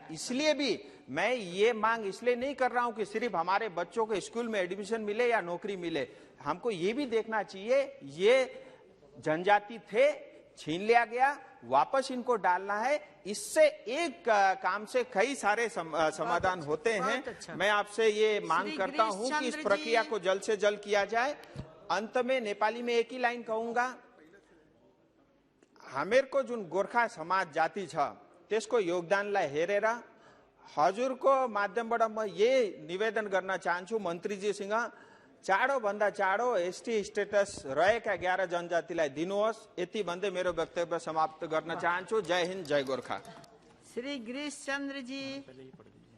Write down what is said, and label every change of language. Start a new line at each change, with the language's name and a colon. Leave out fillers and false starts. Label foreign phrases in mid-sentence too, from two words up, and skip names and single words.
Hindi: इसलिए भी मैं ये मांग इसलिए नहीं कर रहा हूं कि सिर्फ हमारे बच्चों को स्कूल में एडमिशन मिले या नौकरी मिले, हमको ये भी देखना चाहिए ये जनजाति थे, छीन लिया गया, वापस इनको डालना है। इससे एक काम से कई सारे समाधान होते हैं। मैं आपसे ये मांग करता हूं कि इस प्रक्रिया को जल्द से जल्द किया जाए। अंत में नेपाली में एक ही लाइन कहूंगा,
Nepali: हमेर को जो गोरखा समाज जाति छ त्यसको योगदानलाई हेरेर हजुरको माध्यमबाट म ये निवेदन गर्न चाहन्छु मन्त्रीजीसँग, चाँडो भन्दा चाँडो एसटी स्टेटस रहेका 11 जनजातिलाई दिनुहोस्। यति भन्दै मेरो वक्तव्य समाप्त गर्न चाहन्छु।
Hindi: जय हिन्द, जय गोरखा। श्री गिरीश चंद्र जी।